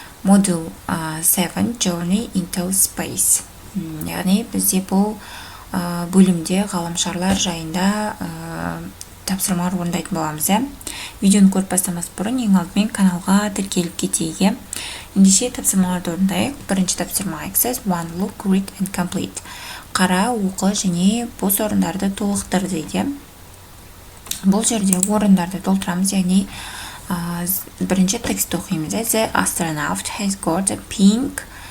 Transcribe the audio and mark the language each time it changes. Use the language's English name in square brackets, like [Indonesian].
[English] Module 7 Journey into Space. [Kazakh] Яғни бізде бұл бөлімде ғаламшарлар жайында тапсырмалар орындайтын боламыз. Видеоны көріп бастамас бұрын ең алдымен каналға тіркеліп кетейік. Ендеше тапсырмаларды орындайық. Бірінші тапсырма [English] exercise 1 look, read and complete. [Kazakh] Қара, оқы және бос орындарды толықтыр дейді. Бұл жерде орындарды толтырамыз, яғни бірінші текст оқимыз. [English] The astronaut has got a pink.